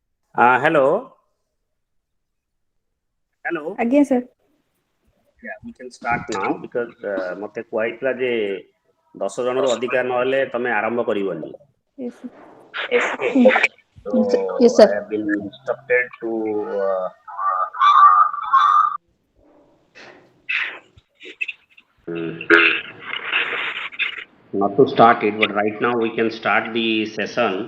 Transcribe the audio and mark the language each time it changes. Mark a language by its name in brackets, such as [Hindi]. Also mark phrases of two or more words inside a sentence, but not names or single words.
[English] Hello. Hello. Again, sir. Yeah, we can start now because [Odia] ମତେ କୁହାଯାଇଥିଲା ଯେ 10 ଜଣରୁ ଅଧିକା ନହେଲେ ତମେ ଆରମ୍ଭ କରିବନି. [English] Yes, sir. Okay. So Yes, I sir. have been instructed to mm, not to start it, but right now we can start the session.